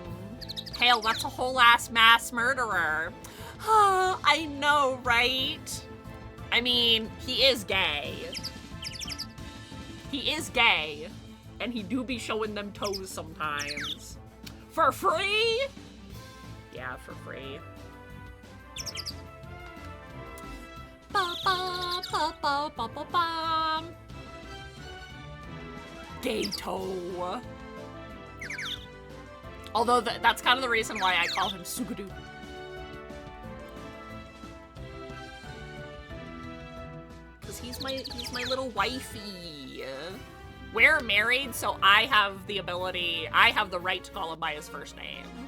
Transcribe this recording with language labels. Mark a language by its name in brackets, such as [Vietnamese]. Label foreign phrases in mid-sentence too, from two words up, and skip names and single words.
[English] Hell, that's a whole ass mass murderer. I know, right? I mean, he is gay. He is gay. And he do be showing them toes sometimes. For free? Yeah, for free. Ba ba ba ba ba ba ba. Gato. Although that's kind of the reason why I call him Sugadu. Cause he's my little wifey. We're married, so I have the right to call him by his first name.